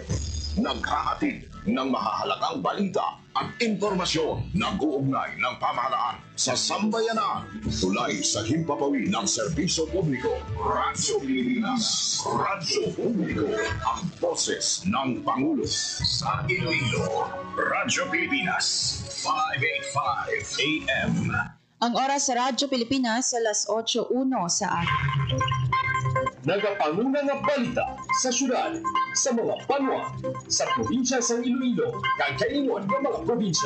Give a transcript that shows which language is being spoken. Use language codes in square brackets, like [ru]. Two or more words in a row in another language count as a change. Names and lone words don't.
[tl] Naghahatid ng mahahalagang balita at impormasyon na guugnay ng pamahalaan sa sambayanan. Tulay sa himpapawid ng serbisyo publiko. Radyo Pilipinas. Radyo Publiko. Ang boses ng Pangulo. Sa Iloilo, Radyo Pilipinas. 585 AM. Ang oras sa Radyo Pilipinas sa alas 8:01 sa araw. [hil] Nagapanguna nga balita sa syudad, sa mga banwa, sa probinsya sa Iloilo, kagkaingon ng mga probinsya.